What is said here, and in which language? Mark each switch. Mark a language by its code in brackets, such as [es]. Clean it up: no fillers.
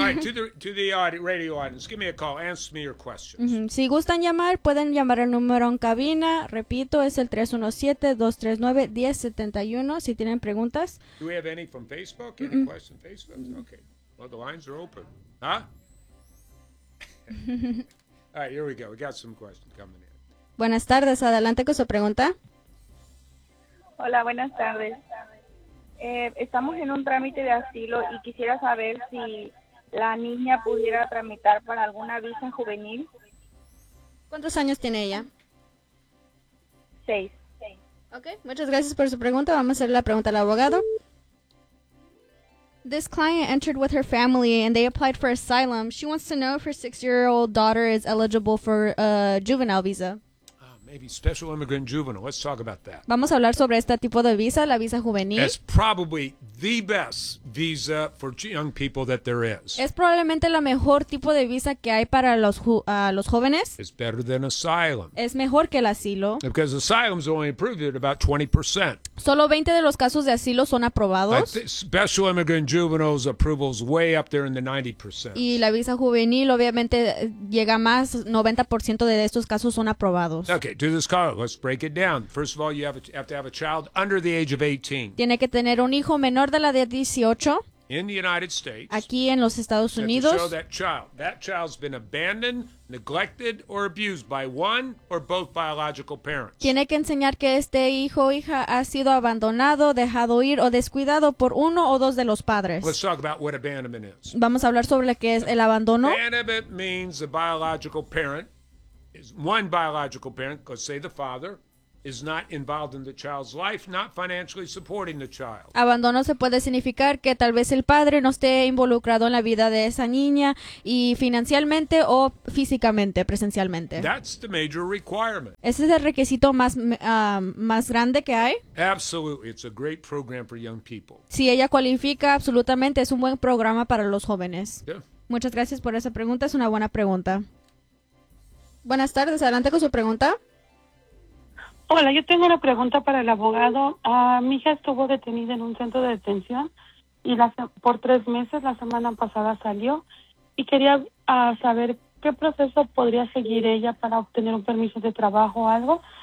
[en] All right, to the radio audience, give me a call, answer me your questions. Mm-hmm. [es] Si gustan llamar, pueden llamar al número en cabina. Repito, es el 317-239-1071. Si tienen preguntas. [en] Do we have any from Facebook? Any mm-hmm. questions from Facebook? Mm-hmm. Okay. Well, the lines are open. Huh? All right, here we go. We got some questions coming in. [es] Buenas tardes. Adelante con su pregunta. Hola, buenas tardes. Estamos en un trámite de asilo y quisiera saber si la niña pudiera tramitar para alguna visa juvenil. ¿Cuántos años tiene ella? 6. Ok, muchas gracias por su pregunta. Vamos a hacer la pregunta al abogado. [en] This client entered with her family and they applied for asylum. She wants to know if her 6-year-old daughter is eligible for a juvenile visa. Maybe special immigrant juvenile. Let's talk about that. [es] Vamos a hablar sobre este tipo de visa, la visa juvenil. [en] It's probably the best visa for young people that there is. [es] Es probablemente la mejor tipo de visa que hay para los jóvenes. [en] It's better than asylum. [es] Es mejor que el asilo. [en] Because asylum is only approved at about 20%. [es] Solo 20 de los casos de asilo son aprobados. [en] Special immigrant juvenile's approval is way up there in the 90%. [es] Y la visa juvenil obviamente llega más, 90% de estos casos son aprobados. [en] Okay. Okay, do this call. Let's break it down. First of all, you have to have a child under the age of 18. [es] Tiene que tener un hijo menor de la de 18. [en] In the United States. [es] Aquí en los Estados Unidos. [en] Show that child. That child's been abandoned, neglected, or abused by one or both biological parents. [es] Tiene que enseñar que este hijo o hija ha sido abandonado, dejado ir o descuidado por uno o dos de los padres. [en] Let's talk about what abandonment is. [es] Vamos a hablar sobre lo que es el abandono. [en] Abandonment means a biological parent. One biological parent, let's say the father, is not involved in the child's life, not financially supporting the child. [es] Abandono se puede significar que tal vez el padre no esté involucrado en la vida de esa niña y financieramente o físicamente, presencialmente. [en] That's the major requirement. [es] Ese es el requisito más más grande que hay. [en] Absolutely, it's a great program for young people. [es] Si ella cualifica, absolutamente es un buen programa para los jóvenes. [en] Yeah. [es] Muchas gracias por esa pregunta, es una buena pregunta. Buenas tardes, adelante con su pregunta. Hola, yo tengo una pregunta para el abogado. Mi hija estuvo detenida en un centro de detención y por 3 meses, la semana pasada salió y quería saber qué proceso podría seguir ella para obtener un permiso de trabajo o algo.